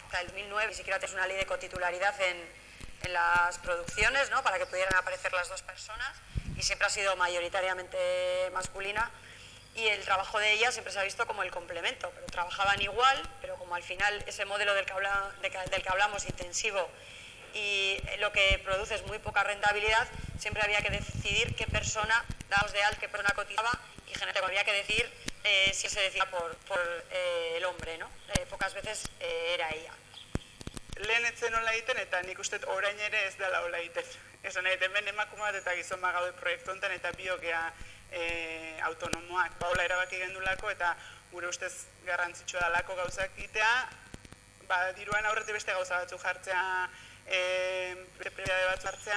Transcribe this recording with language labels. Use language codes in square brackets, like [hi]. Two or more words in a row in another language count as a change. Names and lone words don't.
[es] Hasta el 2009 ni siquiera tienes una ley de cotitularidad en las producciones, ¿no?, para que pudieran aparecer las dos personas, y siempre ha sido mayoritariamente masculina, y el trabajo de ellas siempre se ha visto como el complemento, pero trabajaban igual, pero como al final ese modelo del que hablamos intensivo y lo que produce es muy poca rentabilidad, siempre había que decidir qué persona dábamos de alta, qué persona cotizaba, y generalmente había que decir si se decía por el hombre, ¿no? Pocas veces era ella. [eu] Lehen etzen hola egiten eta nik uste orain ere ez dela hola egiten. Esan hemen emakume bat eta gizon bagaude proiektu honetan eta biokea autonomoak hola erabaki gendulako eta gure ustez garrantzitsua dalako gauzak egitea, diruan aurretik beste gauza batzuk jartzea, prioridade batzuk jartzea.